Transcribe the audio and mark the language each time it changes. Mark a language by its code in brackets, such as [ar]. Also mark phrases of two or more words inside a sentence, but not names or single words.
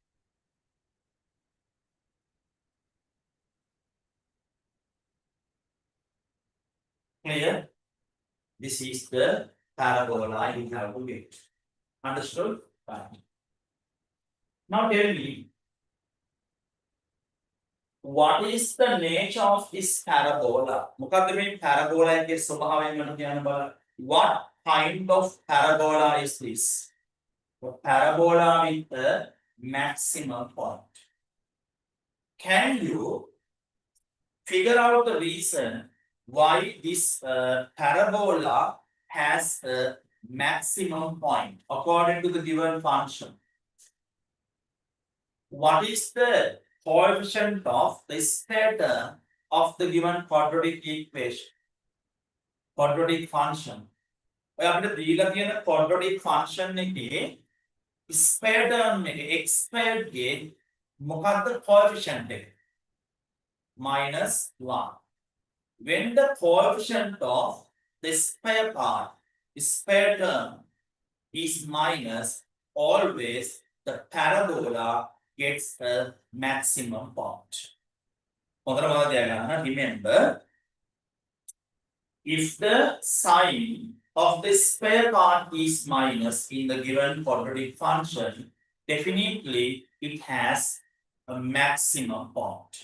[en] Clear? This is the parabola you have to get. Understood? Fine. Now tell me, what is the nature of this parabola? [si] මොකක්ද මේ parabola එකේ ස්වභාවය මම කියන්න බලන්න. [en] What kind of parabola is this? A parabola with a maximum point. Can you figure out the reason why this parabola has a maximum point according to the given function? What is the coefficient of the square term of the given quadratic equation? Quadratic function. [si] ඔය අපිට දීලා තියෙන [en] quadratic function [si] එකේ [en] square term [si] එක [en] x squared [si] ගේ මොකක්ද coefficient එක? [en] -1. When the coefficient of the square part, square term is minus, always the parabola gets a maximum point. Remember, if the sign of the square part is minus in the given quadratic function, definitely it has a maximum point.